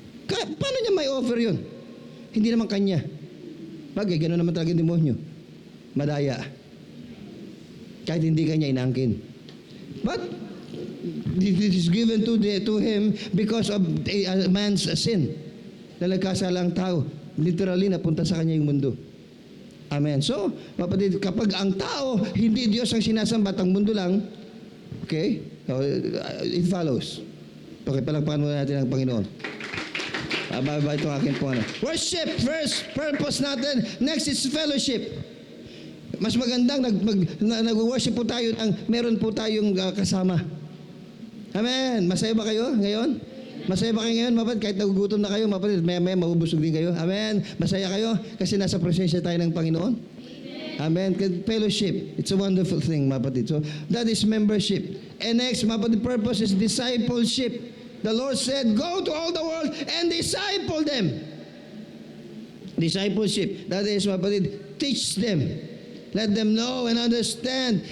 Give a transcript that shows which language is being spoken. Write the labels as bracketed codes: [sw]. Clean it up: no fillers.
[tl] Paano niya may offer yun? Hindi naman kanya. Bagay, gano'n naman talaga yung demonyo. Madaya. Kahit hindi kanya inaangkin. [en] But it is given to him because of a man's sin. [tl] Na nagkasala ang tao. Literally, napunta sa kanya yung mundo. Amen. So, kapatid, kapag ang tao, hindi Diyos ang sinasamba, ang mundo lang, okay, so, [en] it follows. [tl] Okay, palagpakan muna natin ang Panginoon. Ito ang akin po. Worship, first purpose natin. [en] Next is fellowship. [tl] Mas magandang nag-worship po tayo meron po tayong kasama. Amen. Masaya ba kayo ngayon? Masaya ba kayo ngayon, mapatid? Kahit nagugutom na kayo, mapatid, maya mabubusog din kayo. Amen. Masaya kayo kasi nasa presensya tayo ng Panginoon. [en] Amen. Fellowship. It's a wonderful thing, mapatid. So, that is membership. And next, mapatid, purpose is discipleship. The Lord said, go to all the world and disciple them. Discipleship. That is, mapatid, teach them. Let them know and understand.